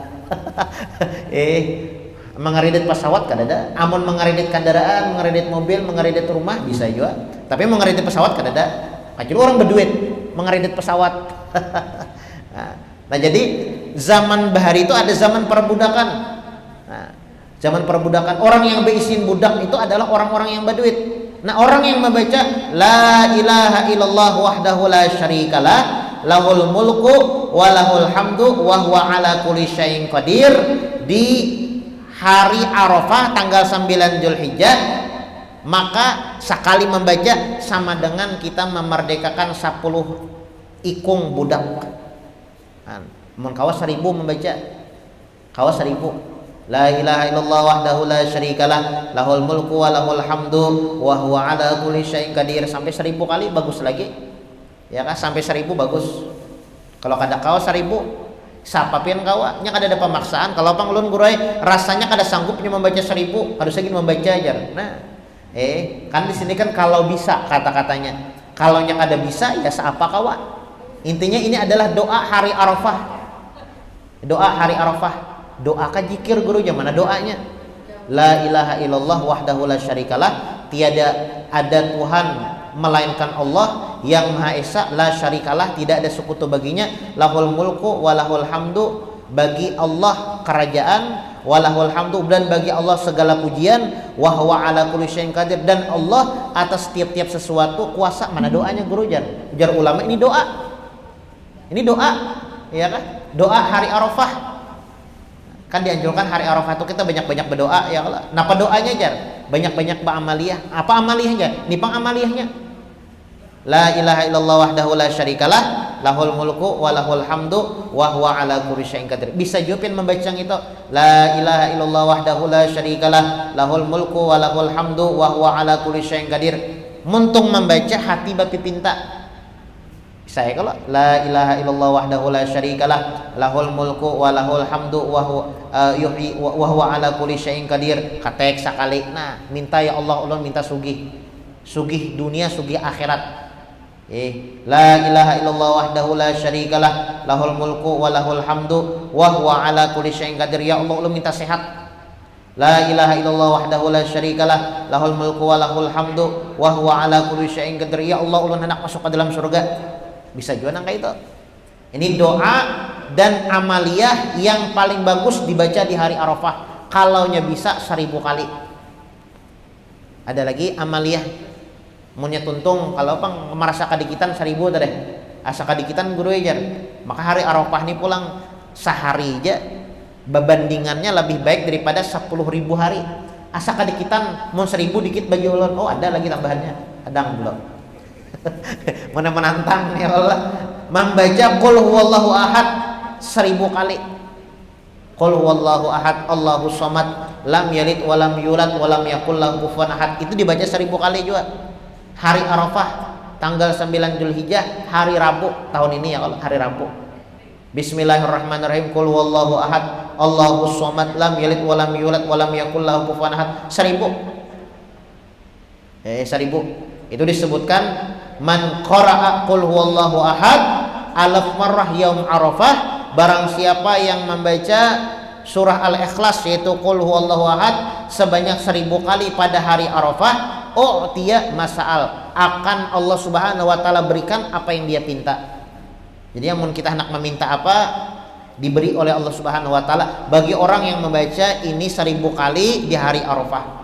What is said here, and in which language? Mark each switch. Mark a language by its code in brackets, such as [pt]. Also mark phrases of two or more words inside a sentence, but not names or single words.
[bjn] Mengeredit pesawat kada ada. Amun mengeredit kendaraan, mengeredit mobil, mengeredit rumah bisa juga. Tapi mengeredit pesawat kada ada. Kecuali orang berduit mengeredit pesawat. Nah, jadi zaman bahari itu ada zaman perbudakan. Nah, zaman perbudakan orang yang beisin budak itu adalah orang-orang yang berduit. Nah, orang yang membaca [ar] لا إله إلا الله وحده لا شريك له له الملك وله الحمد وهو على كل شيء قدير [bjn] di hari Arafah tanggal 9 Zulhijjah maka sekali membaca sama dengan kita memerdekakan 10 ikung budak. Mun kawas 1000 membaca, kawas 1000. [ar] لا إله إلا الله وحده لا شريك له له الملك وله الحمد وهو على كل شيء قدير, sampai 1000 kali bagus lagi. [bjn] Ya kan, sampai 1000 bagus. Kalau kada kawas 1000 sapapin kawa nya kada ada pemaksaan. Kalau panglun gurai rasanya kada sanggupnya membaca 1000, harus lagi membaca aja. Nah, kan di sini kan kalau bisa kata-katanya. Kalau nya kada bisa ya seapa kawa. Intinya ini adalah doa hari Arafah. Doa hari Arafah. Doa ka zikir guru mana doanya? [ar] لا إله إلا الله وحده لا شريك له, [id] tiada ada Tuhan melainkan Allah yang Maha Esa, [ar] لا شريك له, [id] tidak ada sekutu baginya, [ar] له الملك وله الحمد, [id] bagi Allah kerajaan, [ar] وله الحمد, [id] dan bagi Allah segala pujian, [ar] وهو على كل شيء قدير, [id] dan Allah atas tiap-tiap sesuatu kuasa. [bjn] Mana doanya guru jar ulama, ini doa. Ini doa, ya kan? Doa hari Arafah. Kan dianjurkan hari Arafah itu kita banyak-banyak berdoa, [ar] يا الله. [bjn] Napa doanya jar? Banyak-banyak beramaliyah. Apa amaliyahnya? Nipang amaliyahnya. [ar] لا إله إلا الله وحده لا شريك له له الملك وله الحمد وهو على كل شيء قدير. [bjn] Bisa jupin membaca itu. [ar] لا إله إلا الله وحده لا شريك له له الملك وله الحمد وهو على كل شيء قدير. [bjn] Muntung membaca hati bapi pinta. Saya kalau [ar] لا إله إلا الله وحده لا شريك له له الملك وله الحمد وهو على كل شيء قدير, [bjn] katek sakali. Nah, minta [ar] يا الله, [bjn] ulun minta sugih dunia, sugih akhirat. [ar] لا إله إلا الله وحده لا شريك له له الملك وله الحمد وهو على كل شيء قدير. يا الله, [bjn] ulun minta sehat. [ar] لا إله إلا الله وحده لا شريك له له الملك وله الحمد وهو على كل شيء قدير. يا الله, [bjn] ulun hendak masuk ke dalam surga. Bisa juga nangka itu. Ini doa dan amaliyah yang paling bagus dibaca di hari Arafah. Kalaunya bisa 1000 kali. Ada lagi amaliyah munnya tuntung, kalau pang merasa kadikitan 1000 tadi. Asa kadikitan guru ajar. Maka hari Arafah ini pulang sehari aja berbandingannya lebih baik daripada 10.000 hari. Asa kadikitan mun 1000 dikit bagi ulun. Oh, ada lagi tambahannya. Adang belum. Mana menantang [ar] يا الله, [bjn] membaca [ar] قل هو الله أحد [bjn] 1000 kali. [ar] قل هو الله أحد الله الصمد لم يلد ولم يولد ولم يكن له كفوا أحد. [bjn] Itu dibaca 1000 kali juga. Hari Arafah tanggal 9 Zulhijjah, hari Rabu tahun ini [ar] يا الله, [bjn] hari Rabu. [ar] بسم الله الرحمن الرحيم قل هو الله أحد الله الصمد لم يلد ولم يولد ولم يكن له كفوا أحد. [bjn] 1000. 1000. Itu disebutkan [ar] من قرأ قل هو الله أحد ألف مرة يوم عرفة, [bjn] barang siapa yang membaca surah Al-Ikhlas yaitu [ar] قل هو الله أحد [bjn] sebanyak 1000 kali pada hari Arafah, dia masal, akan Allah [ar] سبحانه وتعالى [bjn] berikan apa yang dia pinta. Jadi yang kita hendak meminta apa diberi oleh Allah [ar] سبحانه وتعالى [bjn] bagi orang yang membaca ini 1000 kali di hari Arafah.